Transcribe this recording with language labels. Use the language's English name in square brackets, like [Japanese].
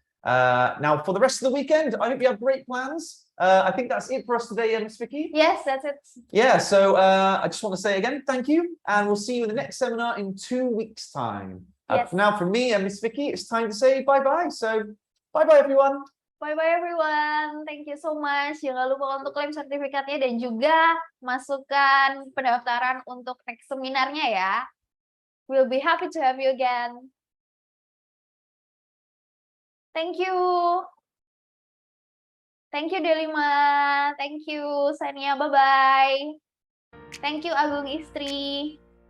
[English] Now, for the rest of the weekend, I hope you have great plans. I think that's it for us today, Miss Vicky. Yes, that's it. Yeah, so I just want to say again, thank you. And we'll see you in the next seminar in 2 weeks' time. Yes. Now, from me and Miss Vicky, it's time to say bye-bye. So, bye-bye, everyone. Bye-bye everyone. Thank you so much. [Indonesian] Jangan lupa untuk klaim sertifikatnya dan juga masukkan pendaftaran untuk next seminarnya ya. [English] We'll be happy to have you again. Thank you. Thank you Delima. Thank you Sania. Bye-bye. Thank you Agung Istri.